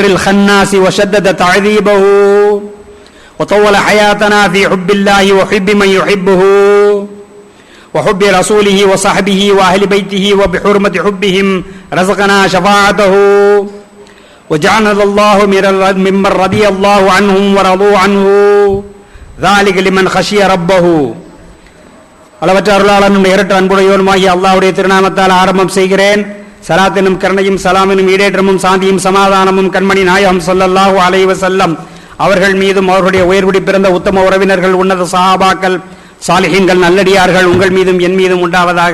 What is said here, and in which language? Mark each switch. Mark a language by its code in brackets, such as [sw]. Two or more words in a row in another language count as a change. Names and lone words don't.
[ar] الخناس وشدد تعذيبه وطول حياتنا في حب الله وحب من يحبه وحب رسوله وصحبه وأهل بيته وبحرمة حبهم رزقنا شفاعته وجعلنا الله ممن رضي الله عنهم ورضوا عنه ذلك لمن خشي ربه [ta] அளவற்ற அருளாளனும் இரட்ட அன்புடையோனுமாகிய அல்லாஹ்வுடைய திருநாமத்தால் ஆரம்பம் செய்கிறேன். ஸலாத்தினும் கருணையும் சலாமினும் ஈடேற்றமும் சாந்தியும் சமாதானமும் கண்மணி நாயகம் [ar] صلى الله عليه وسلم [ta] அவர்கள் மீதும் அவர்களுடைய உயர்வுடி பிறந்த உத்தம உறவினர்கள் உன்னத சஹாபாக்கள் சாலிஹீன்கள் நல்லடியார்கள் உங்கள் மீதும் என் மீதும் உண்டாவதாக.